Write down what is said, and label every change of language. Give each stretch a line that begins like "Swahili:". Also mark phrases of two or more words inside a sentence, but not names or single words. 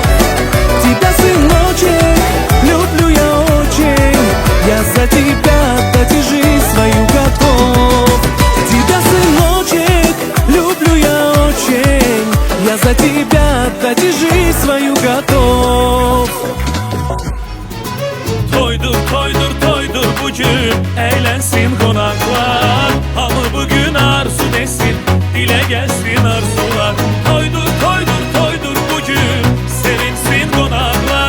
Russian: Тебя, сыночек, люблю я очень. Я за тебя отдать и жизнь свою готов. Тебя, сыночек, люблю я очень. Я за тебя отдать и жизнь свою готов.
Azerbaijani: Toydur, toydur, toydur bugün, eğlensin konaklar. Hamı bugün arzu desin, dile gelsin arzular. Toydur, toydur, toydur bugün, sevinsin konaklar.